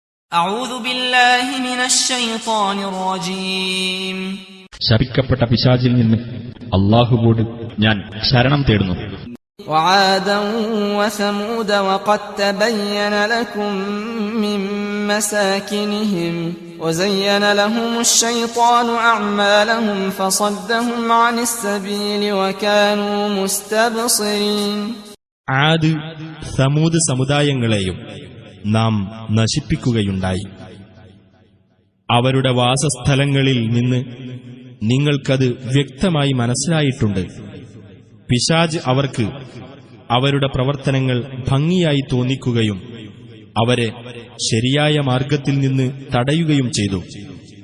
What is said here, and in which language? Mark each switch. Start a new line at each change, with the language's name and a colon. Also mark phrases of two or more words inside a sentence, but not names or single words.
Arabic: أعوذ بالله من الشيطان الرجيم.
Malayalam: ശപിക്കപ്പെട്ട പിശാചിൽ നിന്ന് അല്ലാഹുവോട് ഞാൻ ശരണം തേടുന്നു.
Arabic: وعادا وثمود وقد تبين لكم من مساكنهم وزين لهم الشيطان أعمالهم فصدهم عن السبيل وكانوا مستبصرين.
Malayalam: ആദ് സമൂദ് സമുദായങ്ങളെയും നാം നശിപ്പിക്കുകയുണ്ടായി. അവരുടെ വാസസ്ഥലങ്ങളിൽ നിന്ന് നിങ്ങൾക്കത് വ്യക്തമായി മനസ്സിലായിട്ടുണ്ട്. പിശാച് അവർക്ക് അവരുടെ പ്രവർത്തനങ്ങൾ ഭംഗിയായി തോന്നിക്കുകയും അവരെ ശരിയായ മാർഗത്തിൽ നിന്ന് തടയുകയും ചെയ്തു.